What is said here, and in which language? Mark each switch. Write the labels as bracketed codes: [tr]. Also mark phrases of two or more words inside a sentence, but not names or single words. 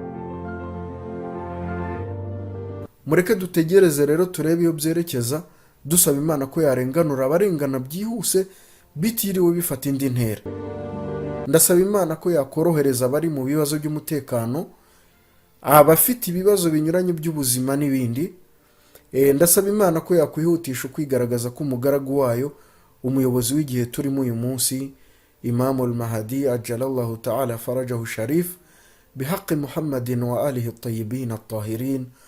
[rw] Mureke dutegereze rero turebe iyo byerekeza, dusaba Imana ko yarenganura abarengana byihuse bitiriwe bifata indi ntera. Ndasaba Imana ko yakorohereza abari mu bibazo by'umutekano, abafite ibibazo binyuranye by'ubuzima n'ibindi. Ndasaba Imana ko yakwihutisha kwigaragaza ko umugaragu wayo, umuyobozi w'igihe turimo uyu munsi, [ar] الإمام المهدي عجل الله تعالى فرجه الشريف بحق محمد وآله الطيبين الطاهرين.